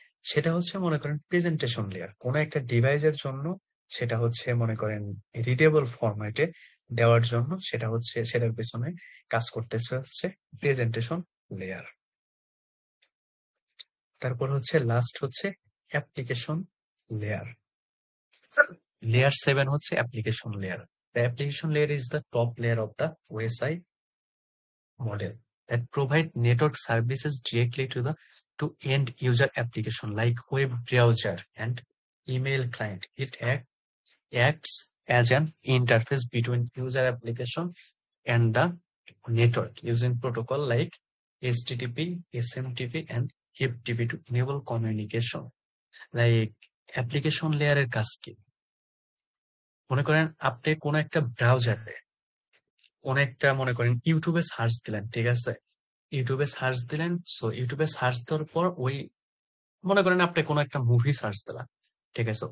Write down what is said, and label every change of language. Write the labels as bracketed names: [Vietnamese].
[Bangla] সেটা হচ্ছে মনে করেন প্রেজেন্টেশন লেয়ার কোন একটা ডিভাইসের জন্য, সেটা হচ্ছে মনে করেন রিডেবল ফরম্যাটে দেওয়ার জন্য, সেটা হচ্ছে সেটার পেছনে কাজ করতেছে হচ্ছে প্রেজেন্টেশন লেয়ার। তারপর হচ্ছে লাস্ট হচ্ছে অ্যাপ্লিকেশন লেয়ার। [English] Layer 7 হচ্ছে application layer. The application layer is the top layer of the OSI model that provide network services directly to end user application like web browser and email client. It acts as an interface between user application and the network using protocol like HTTP, SMTP, and FTP to enable communication. [Bangla] Like application layer এর কাজ কি? মনে করেন আপনি কোন একটা ব্রাউজারে কোন একটা মনে করেন ইউটিউবে সার্চ দিলেন, ঠিক আছে? ইউটিউবে সার্চ দিলেন, সো ইউটিউবে সার্চ দেওয়ার পর ওই মনে করেন আপনি কোন একটা মুভি সার্চ দিলেন, ঠিক আছে?